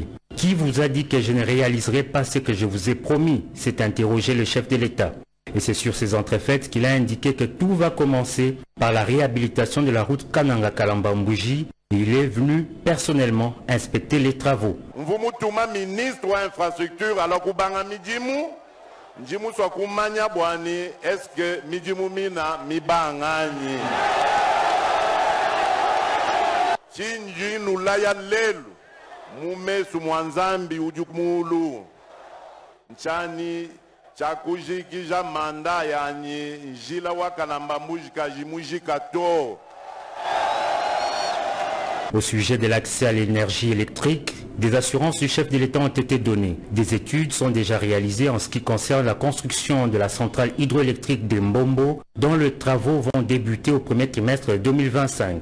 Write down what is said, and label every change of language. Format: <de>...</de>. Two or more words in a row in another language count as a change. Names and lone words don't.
<fr>Qui vous a dit que je ne réaliserai pas ce que je vous ai promis? S'est interrogé le chef de l'État. Et c'est sur ces entrefaites qu'il a indiqué que tout va commencer par la réhabilitation de la route Kananga-Kalamba-Mbuji. Il est venu personnellement inspecter les travaux.</fr> <lua>Mvumutuma</lua> <fr>ministre de l'infrastructure alors</fr> <lua>kubanga mijimu njimu swa kumanya bwani</lua> <fr>est-ce que</fr> <lua>mijimu mina mibangani chinji nulaya lelu mumesu mwanzambi ujukumulu nchani chakujikija manda yani njila wakalamba mujika jimujika to.</lua> <fr>Au sujet de l'accès à l'énergie électrique, des assurances du chef de l'État ont été données. Des études sont déjà réalisées en ce qui concerne la construction de la centrale hydroélectrique de Mbombo, dont les travaux vont débuter au premier trimestre 2025.</fr>